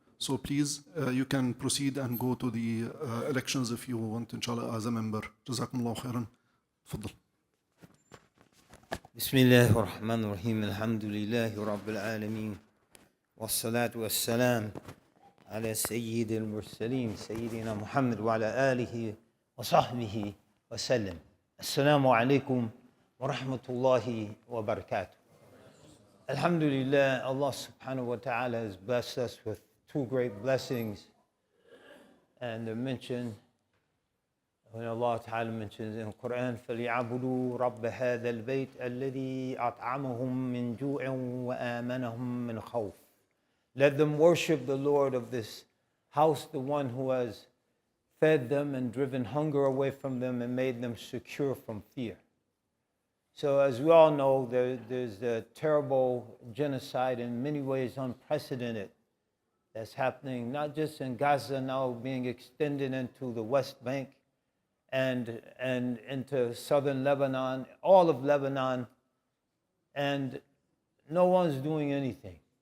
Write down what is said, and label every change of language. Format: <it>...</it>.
<en>So please, you can proceed and go to the elections if you want, inshallah, as a member.</en> <ar>Jazakumullah khairan. Fadl. بسم الله الرحمن الرحيم الحمد لله رب العالمين والصلاة والسلام على سيد المرسلين سيدنا محمد وعلى آله وصحبه وسلم. السلام عليكم ورحمة الله وبركاته.</ar> <en>Alhamdulillah, Allah subhanahu wa ta'ala has blessed us with two great blessings. And they're mentioned when Allah Ta'ala mentions in the Quran,</en> <ar>فَلْيَعْبُدُوا رَبَّ هَذَا الْبَيْتِ الَّذِي أَطْعَمَهُم مِّن جُوعٍ وَآمَنَهُم مِّنْ خَوْفٍ.</ar> <en>Let them worship the Lord of this house, the one who has fed them and driven hunger away from them and made them secure from fear. So as we all know, there's a terrible genocide, in many ways unprecedented, that's happening not just in Gaza, now being extended into the West Bank and into southern Lebanon, all of Lebanon, and no one's doing anything.</en>